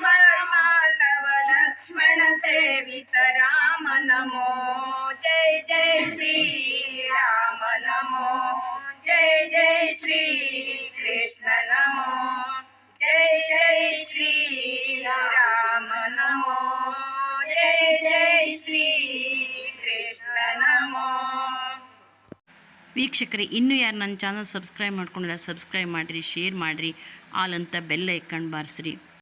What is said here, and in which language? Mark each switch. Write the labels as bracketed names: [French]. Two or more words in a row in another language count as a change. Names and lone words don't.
[Sanskrit] माधव लक्ष्मण सेवित राम नमो जय जय श्री राम नमो जय जय श्री कृष्ण नमो जय जय श्री राम नमो जय जय श्री कृष्ण नमो [Kannada] ವೀಕ್ಷಕರೇ, ಇನ್ನೂ ಯಾರು ನನ್ನ ಚಾನಲ್ ಸಬ್ಸ್ಕ್ರೈಬ್ ಮಾಡ್ಕೊಂಡಿಲ್ಲ ಸಬ್ಸ್ಕ್ರೈಬ್ ಮಾಡಿರಿ, ಶೇರ್ ಮಾಡಿರಿ, ಆಲ್ ಅಂತ [English] bell icon [Kannada] ಬಾರಿಸ್ರಿ.